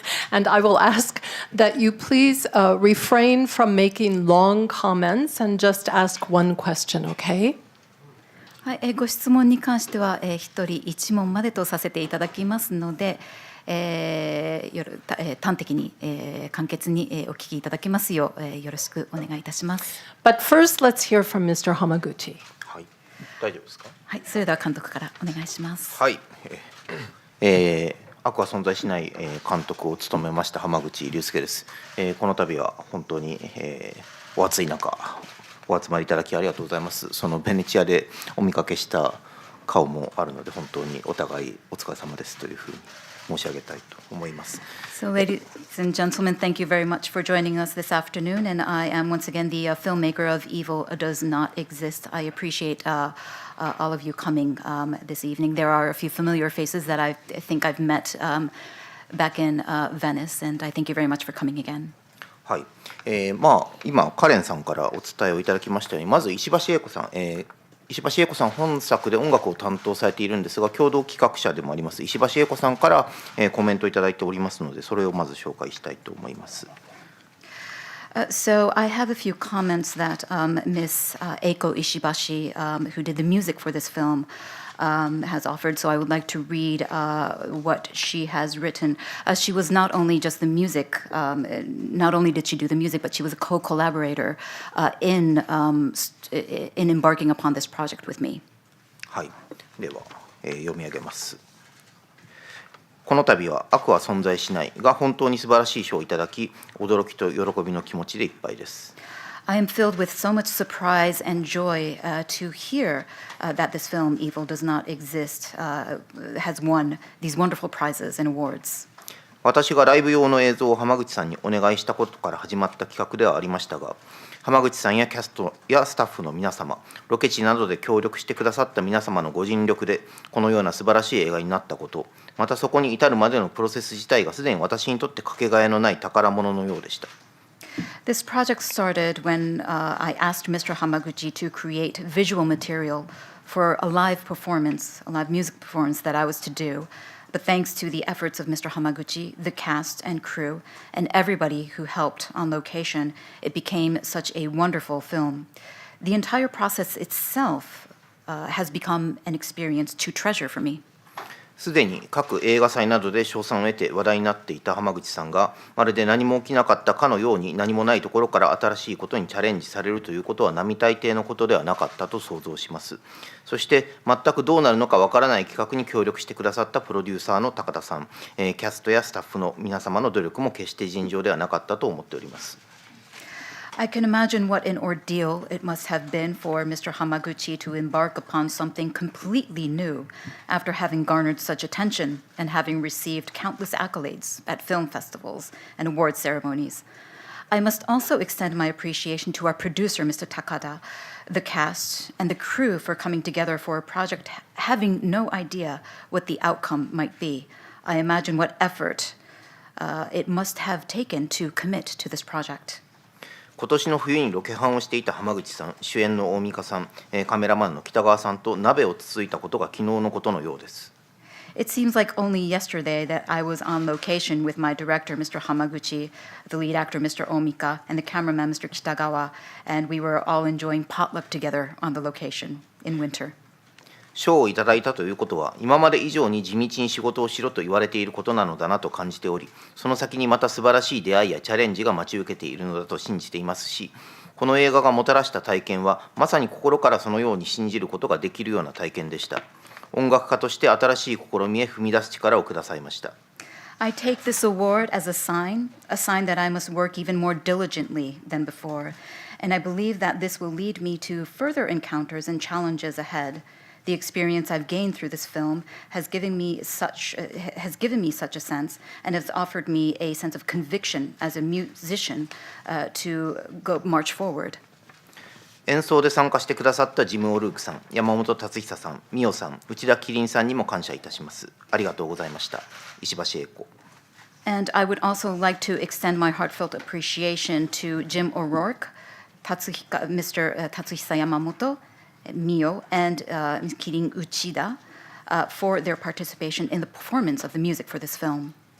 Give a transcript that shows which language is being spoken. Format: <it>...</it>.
<en>And I will ask that you please refrain from making long comments and just ask one question, okay?</en> <ja>はい、ご質問に関しては、一人一問までとさせていただきますので、端的に、簡潔に、お聞きいただけますよう、よろしくお願いいたします。</ja> <en>But first, let's hear from Mr. Hamaguchi.</en> <ja>はい、大丈夫ですか。はい、それでは監督からお願いします。はい、悪は存在しない監督を務めました濱口竜介です。この度は本当に、お暑い中お集まりいただきありがとうございます。そのベネチアでお見かけした顔もあるので本当にお互いお疲れ様ですというふうに申し上げたいと思います。</ja> <en>So, ladies and gentlemen, thank you very much for joining us this afternoon. And I am once again the filmmaker of Evil Does Not Exist. I appreciate all of you coming this evening. There are a few familiar faces that I think I've met back in Venice, and I thank you very much for coming again.</en> <ja>はい、今カレンさんからお伝えをいただきましたように、まず石橋英子さん、石橋英子さん本作で音楽を担当されているんですが、共同企画者でもあります石橋英子さんから、コメントいただいておりますので、それをまず紹介したいと思います。</ja> <en>So I have a few comments that Miss Eiko Ishibashi, who did the music for this film, has offered. So I would like to read what she has written. She was not only just the music, not only did she do the music, but she was a co-collaborator in embarking upon this project with me.</en> <ja>はい、では、読み上げます。この度は悪は存在しないが本当に素晴らしい賞をいただき、驚きと喜びの気持ちでいっぱいです。</ja> <en>I am filled with so much surprise and joy to hear that this film, Evil Does Not Exist, has won these wonderful prizes and awards.</en> <ja>私がライブ用の映像を濱口さんにお願いしたことから始まった企画ではありましたが、濱口さんやキャストやスタッフの皆様、ロケ地などで協力してくださった皆様のご尽力で、このような素晴らしい映画になったこと、またそこに至るまでのプロセス自体がすでに私にとってかけがえのない宝物のようでした。</ja> <en>This project started when I asked Mr. Hamaguchi to create visual material for a live performance, a live music performance that I was to do. But thanks to the efforts of Mr. Hamaguchi, the cast and crew, and everybody who helped on location, it became such a wonderful film. The entire process itself has become an experience to treasure for me.</en> <ja>すでに各映画祭などで賞賛を得て話題になっていた濱口さんが、まるで何も起きなかったかのように何もないところから新しいことにチャレンジされるということは並大抵のことではなかったと想像します。そして全くどうなるのかわからない企画に協力してくださったプロデューサーの高田さん、キャストやスタッフの皆様の努力も決して尋常ではなかったと思っております。</ja> <en>I can imagine what an ordeal it must have been for Mr. Hamaguchi to embark upon something completely new after having garnered such attention and having received countless accolades at film festivals and award ceremonies. I must also extend my appreciation to our producer, Mr. Takada, the cast, and the crew for coming together for a project having no idea what the outcome might be. I imagine what effort it must have taken to commit to this project.</en> <ja>今年の冬にロケハンをしていた濱口さん、主演の大美香さん、カメラマンの北川さんと鍋をつついたことが昨日のことのようです。</ja> <en>It seems like only yesterday that I was on location with my director, Mr. Hamaguchi, the lead actor, Mr. Omika, and the cameraman, Mr. Kitagawa, and we were all enjoying potluck together on the location in winter.</en> <ja>賞をいただいたということは、今まで以上に地道に仕事をしろと言われていることなのだなと感じており、その先にまた素晴らしい出会いやチャレンジが待ち受けているのだと信じていますし、この映画がもたらした体験は、まさに心からそのように信じることができるような体験でした。音楽家として新しい試みへ踏み出す力をくださいました。</ja> <en>I take this award as a sign that I must work even more diligently than before, and I believe that this will lead me to further encounters and challenges ahead. The experience I've gained through this film has given me such a sense and has offered me a sense of conviction as a musician to march forward.</en> <ja>演奏で参加してくださったジム・オルークさん、山本達久さん、ミオさん、内田麒麟さんにも感謝いたします。ありがとうございました。石橋英子。</ja> <en>And I would also like to extend my heartfelt appreciation to Jim O'Rourke, Mr. Tatsuhisa Yamamoto, Mio, and Kirin Uchida for their participation in the performance of the music for this film.</en>